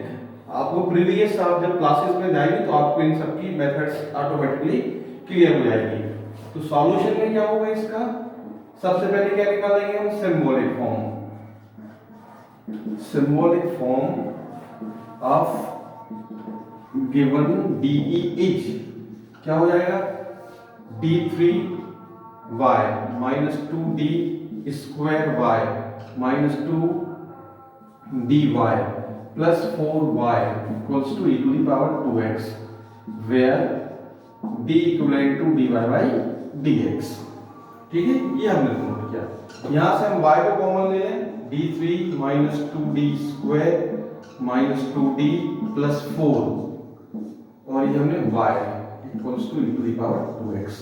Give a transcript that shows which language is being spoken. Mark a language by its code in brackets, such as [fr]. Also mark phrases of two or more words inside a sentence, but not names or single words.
[hi] आपको प्रीवियस आप जब क्लासेस में जाएंगे तो आपको इन सबकी [en] methods automatically clear [hi] हो जाएगी। तो सॉल्यूशन में क्या होगा इसका? सबसे पहले क्या निकालेंगे हम? [en] symbolic form of given DE is [hi] क्या हो जाएगा? [en] d3y - 2d² y - 2dy plus 4y equals to e⁻²x where d equivalent to dy/dx। [hi] ठीक है, ये हमने नोट किया। यहां से हम y को कॉमन ले लें, d3 - 2d² - 2d plus 4 और ये हमने [en] y equals to e⁻²x।